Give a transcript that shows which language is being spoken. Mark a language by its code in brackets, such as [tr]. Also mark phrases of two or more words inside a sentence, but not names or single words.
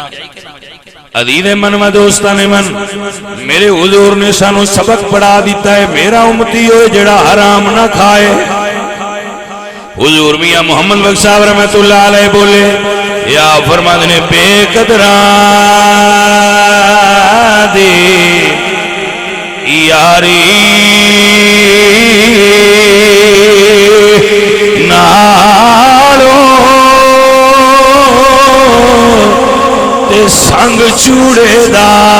[fa] عزیز من و دوستان من، [pa] میرے حضور نے سانو سبق پڑھا دیتا ہے، میرا امتی ہوئے جڑا حرام نہ کھائے۔ حضور میاں محمد بخش صاحب رحمت اللہ علیہ بولے، یا فرماتے نے بے قدران دی یاری نالو تے سنگ چوڑے دا